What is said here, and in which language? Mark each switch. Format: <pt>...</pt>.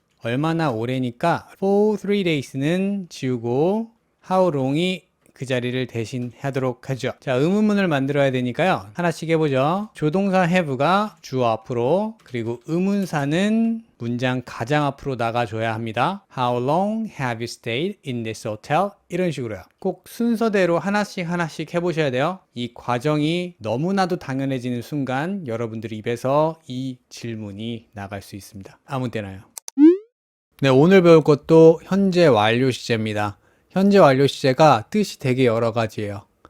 <ko>얼마나 오래니까</ko> <en>for 3 days</en> <ko>는 지우고</ko> <en>how long</en> <ko>이 그 자리를 대신하도록 하죠. 자, 의문문을 만들어야 되니까요. 하나씩 해보죠. 조동사 have가 주어 앞으로, 그리고 의문사는 문장 가장 앞으로 나가줘야 합니다.</ko> <en>How long have you stayed in this hotel?</en> <ko>이런 식으로요. 꼭 순서대로 하나씩 해보셔야 돼요. 이 과정이 너무나도 당연해지는 순간 여러분들 입에서 이 질문이 나갈 수 있습니다. 아무 때나요. 네, 오늘 배울 것도 현재 완료 시제입니다. 현재 완료 시제가 뜻이 되게 여러 가지예요.</ko>